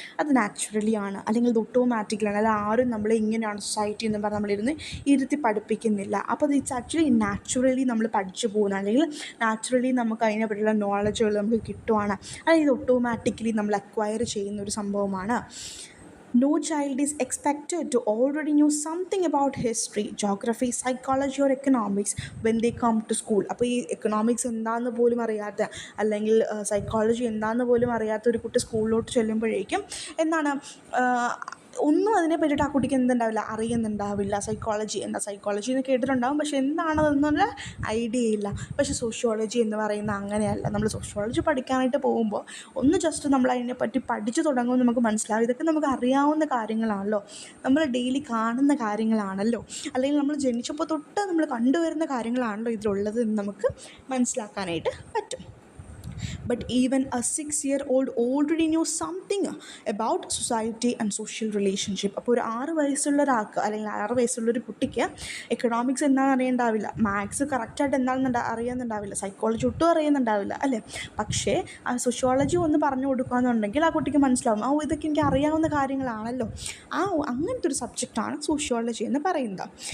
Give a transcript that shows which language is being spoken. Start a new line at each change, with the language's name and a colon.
Malayalam: അത് നാച്ചുറലി ആണ്, അല്ലെങ്കിൽ അത് ഓട്ടോമാറ്റിക്കലാണ്. അല്ല, ആരും നമ്മളെ ഇങ്ങനെയാണ് സൊസൈറ്റി എന്ന് പറഞ്ഞാൽ നമ്മളിരുന്ന് ഇരുത്തി പഠിപ്പിക്കുന്നില്ല. അപ്പോൾ അത് ഇറ്റ്സ് ആക്ച്വലി നാച്ചുറലി നമ്മൾ പഠിച്ചു പോകുന്നത്, അല്ലെങ്കിൽ നാച്ചുറലി നമുക്ക് അതിനെ പറ്റിയുള്ള നോളജുകൾ നമുക്ക് കിട്ടുവാണ്. അല്ലെങ്കിൽ ഇത് ഓട്ടോമാറ്റിക്കലി നമ്മൾ അക്വയർ ചെയ്യുന്നൊരു സംഭവമാണ്.
English: No child is expected to already know something about history, geography, psychology or economics when they come to school.
Malayalam: അപ്പോൾ ഈ എക്കണോമിക്സ് എന്താണെന്ന് പോലും അറിയാത്ത, അല്ലെങ്കിൽ സൈക്കോളജി എന്താണെന്ന് പോലും അറിയാത്ത ഒരു കുട്ടി സ്കൂളിലോട്ട് ചെല്ലുമ്പോഴേക്കും എന്താണ്, ഒന്നും അതിനെ പറ്റിയിട്ട് ആ കുട്ടിക്ക് എന്തുണ്ടാവില്ല, അറിയുന്നുണ്ടാവില്ല. സൈക്കോളജി എന്ന് കേട്ടിട്ടുണ്ടാകും, പക്ഷെ എന്താണെന്നുള്ള ഐഡിയ ഇല്ല. പക്ഷേ സോഷ്യോളജി എന്ന് പറയുന്നത് അങ്ങനെയല്ല. നമ്മൾ സോഷ്യോളജി പഠിക്കാനായിട്ട് പോകുമ്പോൾ ഒന്ന് ജസ്റ്റ് നമ്മൾ അതിനെപ്പറ്റി പഠിച്ചു തുടങ്ങുമ്പോൾ നമുക്ക് മനസ്സിലാവും, ഇതൊക്കെ നമുക്ക് അറിയാവുന്ന കാര്യങ്ങളാണല്ലോ, നമ്മൾ ഡെയിലി കാണുന്ന കാര്യങ്ങളാണല്ലോ, അല്ലെങ്കിൽ നമ്മൾ ജനിച്ചപ്പോൾ തൊട്ട് നമ്മൾ കണ്ടുവരുന്ന കാര്യങ്ങളാണല്ലോ ഇതിലുള്ളത് എന്ന് നമുക്ക് മനസ്സിലാക്കാനായിട്ട് പറ്റും.
English: but even a 6-year-old already knew something about society and social relationship.
Malayalam: അപ്പോൾ ഒരു 6 വയസ്സുള്ള ഒരാൾക്ക് അല്ലെങ്കിൽ 6 വയസ്സുള്ളൊരു കുട്ടിക്ക് എക്കണോമിക്സ് എന്താണെന്ന് അറിയണ്ടാവില്ല, മാത്സ് കറക്റ്റായിട്ട് എന്താണെന്ന് അറിയാമെന്നുണ്ടാവില്ല, സൈക്കോളജി ഒട്ടും അറിയുന്നുണ്ടാവില്ല അല്ലേ. പക്ഷേ ആ സോഷ്യോളജി ഒന്ന് പറഞ്ഞു കൊടുക്കുകയെന്നുണ്ടെങ്കിൽ ആ കുട്ടിക്ക് മനസ്സിലാവും, ഇതൊക്കെ എനിക്ക് അറിയാവുന്ന കാര്യങ്ങളാണല്ലോ. അങ്ങനത്തെ ഒരു സബ്ജക്റ്റാണ് സോഷ്യോളജി എന്ന് പറയുന്നത്.